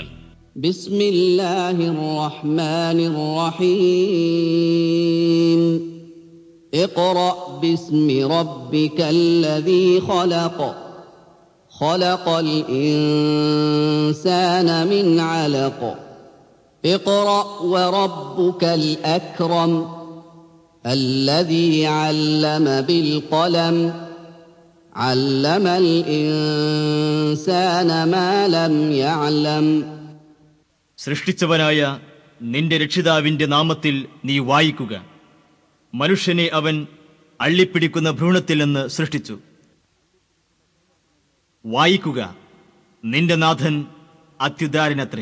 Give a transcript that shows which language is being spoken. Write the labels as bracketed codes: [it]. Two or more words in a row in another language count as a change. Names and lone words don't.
[ar] بسم الله الرحمن الرحيم. اقرأ باسم ربك الذي خلق. خلق الإنسان من علق. اقرأ وربك الأكرم. الذي علم بالقلم علم الإنسان ما لم يعلم. [ml] സൃഷ്ടിച്ചവനായ നിന്റെ രക്ഷിതാവിന്റെ നാമത്തിൽ നീ വായിക്കുക. മനുഷ്യനെ അവൻ അള്ളിപ്പിടിക്കുന്ന ഭ്രൂണത്തിൽ നിന്ന് സൃഷ്ടിച്ചു. വായിക്കുക, നിന്റെ നാഥൻ അത്യുദാരനത്രേ.